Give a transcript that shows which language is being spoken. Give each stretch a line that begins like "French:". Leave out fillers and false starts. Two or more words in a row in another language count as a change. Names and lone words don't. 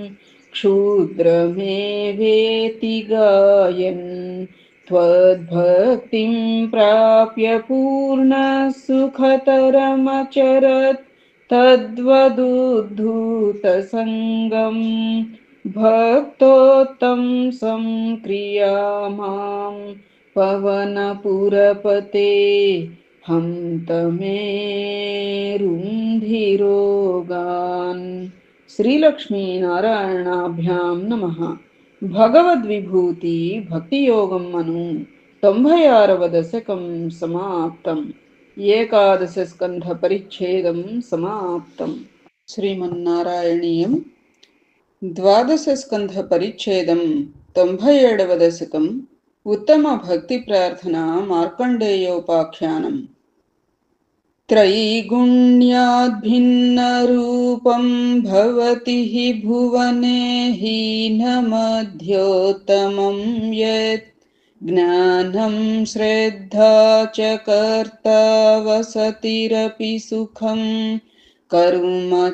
Sanskrit: क्षुद्रमेवेति गायन् त्वद्भक्तिं प्राप्य पूर्णसुखतरमचरत् तद्वदुद्धूतसङ्गं भक्तोत्तंसं क्रियामां पवनपुरपते हन्त मे रुन्धिरोगान्। श्रीलक्ष्मीनारायणाभ्यां नमः। भगवद्विभूति भक्तियोगं मनु 96వ దశకం సమాప్తం। ఏకాదశ స్కంధ పరిచ్ఛేదం సమాప్తం। శ్రీమన్నారాయణీయం ద్వాదశ స్కంధ పరిచ్ఛేదం 97వ దశకం ఉత్తమ భక్తి ప్రార్థన మార్కండేయోపాఖ్యానం। त्रैगुण्याद्भिन्नरूपं भवति हि भुवने हीनमध्योत्तमं यत् ज्ञानं श्रद्धा च कर्ता वसतिरपि सुखं कर्म